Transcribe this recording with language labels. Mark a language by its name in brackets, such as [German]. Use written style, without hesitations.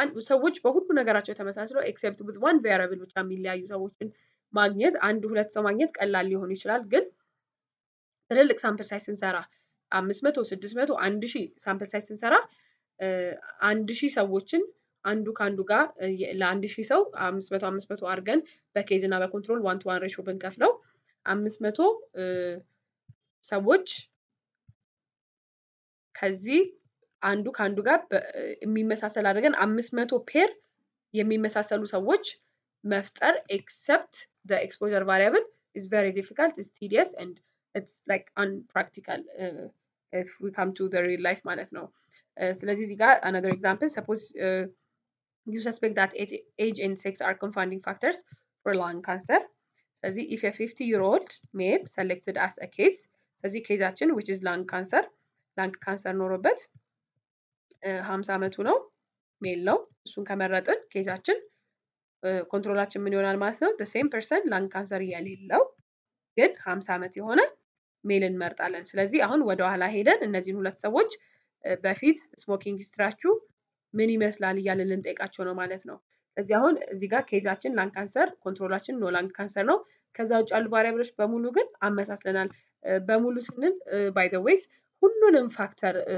[Amharic] ሰዎች በሁሉ ነገራቸው ተመሳስለው ኤክሴፕት [English] with one variable [Amharic] ብቻ የሚለያዩ ሰዎችን ማግኘት አንድ ሁለት ሰው ማግኘት ቀላል ሊሆን ይችላል። ግን ትልልቅ ሳምፕል ሳይዝ ስንሰራ 500 600 1000 ሳምፕል ሳይዝ ስንሰራ 1000 ሰዎችን አንዱ ካንዱ ጋር ለ1000 ሰው 500 500 አድርገን በኬዝ እና በኮንትሮል 1 to 1 ሬሾ ብንከፍለው 500 ሰዎች ከዚህ አንዱ ከአንዱ ጋር የሚመሳሰል አድርገን 500 ፔር የሚመሳሰሉ ሰዎች መፍጠር [English] except the exposure variable is very difficult, it's tedious and it's like unpractical if we come to the real life [Amharic] ማለት ነው። ስለዚህ እዚህ ጋር [English] another example, suppose you suspect that age and sex are confounding factors for lung cancer. [Amharic] ስለዚህ [English] if a 50-year-old male selected as a case, [Amharic] ስለዚህ ኬዛችን [English] which is lung cancer [Amharic] ኖሮበት 50 ዓመቱ ነው ሜል ነው እሱን ከመረጥን ኬዛችን ኮንትሮላችን ምን ይሆናል ማለት ነው [English] the same person [Amharic] lung cancer የሌለው ግን 50 ዓመት የሆነ ሜል እንመርጣለን። ስለዚህ አሁን ወደ ኋላ ሄደን እነዚህን ሁለት ሰዎች በፊት ስሞኪንግ ሂስትሪያችሁ ምን ይመስላል እያልን ልንጠይቃቸው ነው ማለት ነው። ስለዚህ አሁን እዚህ ጋር ኬዛችን ላንግ ካንሰር ኮንትሮላችን ኖ ላንግ ካንሰር ነው። ከዛ ውጭ ያሉ ቫሪያብሎች በሙሉ ግን አመሳስለናል። በሙሉ ስንል [English] ባይ ዘ ዌይስ [Amharic] ሁሉንም ፋክተር